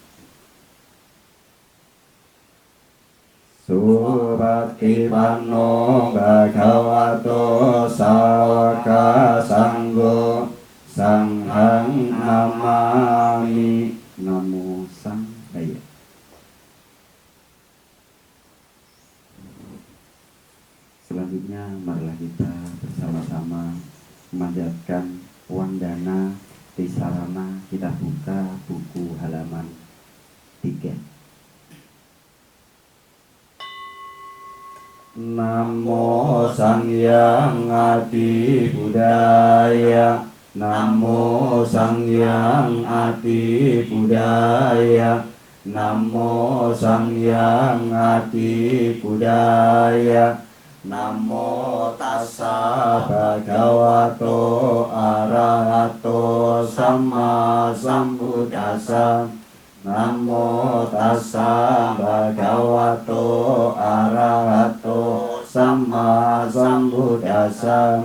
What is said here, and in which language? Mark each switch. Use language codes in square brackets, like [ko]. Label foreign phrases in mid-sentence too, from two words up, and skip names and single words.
[pi] Supatipanno Bhagavato Sawaka Sanggo Sanghang Namami. Namo Sanghaya. [id] Selanjutnya marilah kita bersama-sama memanjatkan Wandana Tisarana. Kita buka buku halaman 3. [kaw] Namo Sangyang Adi Budaya. Namo Sangyang Adi Budaya. Namo Sangyang Adi Budaya. [pi] Namo tassa bhagavato arahato sama sambuddhassa. Namo tassa bhagavato arahato sama sambuddhassa.